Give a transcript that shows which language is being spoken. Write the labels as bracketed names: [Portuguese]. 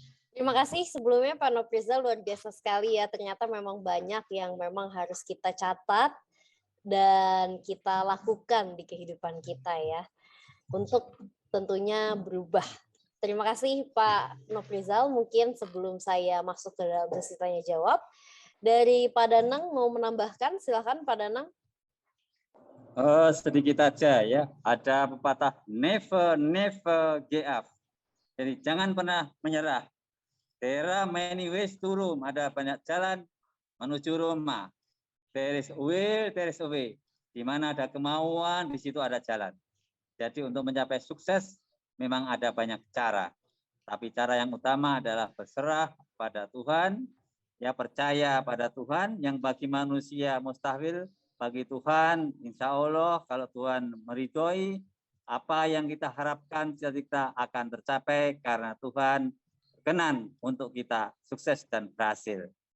[Indonesian] Terima kasih sebelumnya Pak Noprizal, luar biasa sekali ya. Ternyata memang banyak yang memang harus kita catat dan kita lakukan di kehidupan kita ya. Untuk tentunya berubah. Terima kasih Pak Noprizal. Mungkin sebelum saya masuk ke dalam sesi tanya jawab, dari Pak Danang mau menambahkan, silakan Pak Danang. Sedikit aja ya. Ada pepatah [English] never give up. [Indonesian] Jadi jangan pernah menyerah. [English] There are many ways to Rome. [Indonesian] Ada banyak jalan menuju Roma. [English] There is a will, there is a way. [Indonesian] Di mana ada kemauan, di situ ada jalan. Jadi untuk mencapai sukses memang ada banyak cara. Tapi cara yang utama adalah berserah pada Tuhan, ya percaya pada Tuhan, yang bagi manusia mustahil, bagi Tuhan insya Allah kalau Tuhan meridhoi, apa yang kita harapkan kita akan tercapai karena Tuhan berkenan untuk kita sukses dan berhasil.